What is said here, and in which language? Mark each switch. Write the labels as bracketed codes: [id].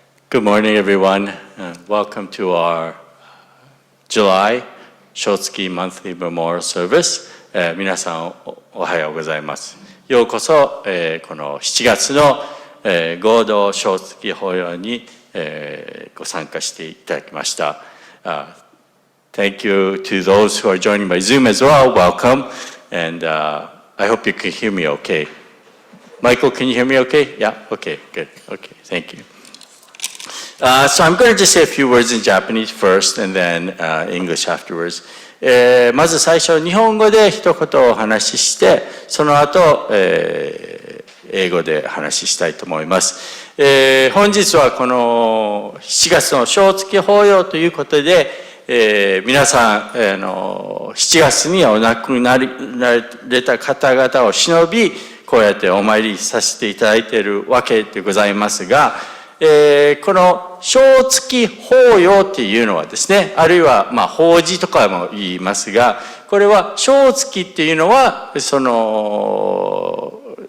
[en] Good morning, everyone. Welcome to our July Shotsuki Monthly Memorial Service. [ja] 皆さんおはようございます。ようこそ、この7月の、合同Shotsuki法要に、ご参加していただきました。 [en] Thank you to those who are joining by Zoom as well. Welcome. And I hope you can hear me okay. Michael, can you hear me okay? Yeah? Okay, good. Okay, thank you. So I'm going to just say a few words in Japanese first and then English afterwards. [ja] まず最初、日本語で一言お話しして、その後、英語で話ししたいと思います。本日はこの7月の正月法要ということで、皆さん、7月にお亡くなられた方々を偲び、こうやってお参りさせていただいているわけでございますが、この正月法要っていうのはですね、あるいは法事とかも言いますが、これは正月っていうのはその